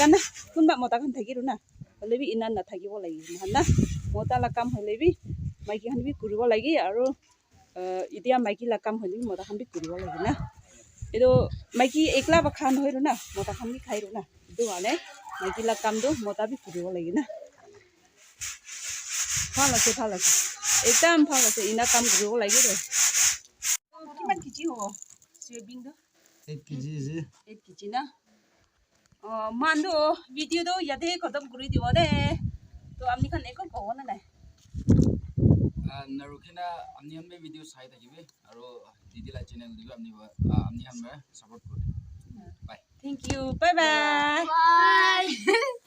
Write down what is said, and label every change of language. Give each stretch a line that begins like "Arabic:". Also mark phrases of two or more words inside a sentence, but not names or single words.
Rabha: na kunba mota kan thaki ro na holebi inan na thakibo lagi na mota la kam holebi maiki han bi kuribo lagi aro idia maiki la kam holebi mota kan bi kuribo lagi na edo maiki ekla ba khan hoiro na mota kan bi khairo na edo ane maiki la kam do mota bi kuribo lagi na phala se ekdam phala se ina kam kuribo lagi ro kiman kiji ho swebbing do 8 kg ji 8 kg na mando video do yade khatam kuri dibo de to amni khan eko ko na nai narukina amni hanbe video sai thakibe aro didila channel dibe amni hanbe support kori bye
English: thank you bye bye